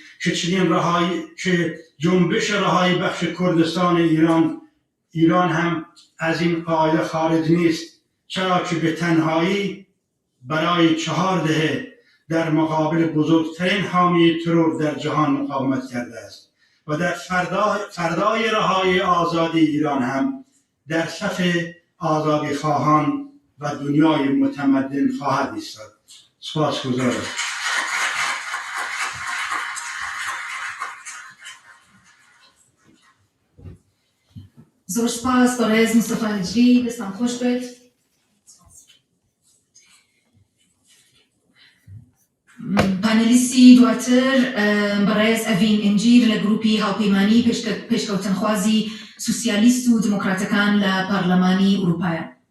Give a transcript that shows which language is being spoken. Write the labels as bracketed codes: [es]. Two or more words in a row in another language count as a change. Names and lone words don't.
[fa] که جنبش رهایی بخش کردستان ایران هم از این قاعده خارج نیست، چرا که به تنهایی برای 4 دهه در مقابل بزرگترین حامی ترور در جهان مقاومت کرده است و در فردای رهایی آزادی ایران هم در صف آزادی خواهان و دنیای متمدن خواهد ایستاد. سپاسگزارم. [ckb] زۆر سپاس بەڕێز مستەفا هجری، دەستان خۆش بێت. پانێلیستی دواتر بەڕێز ئەڤین ئنجیر لە گروپی هاوپەیمانی پێشکەوتنخوازی سوسیالیست و دموکراتەکان لە پارلەمانی ئوروپایە.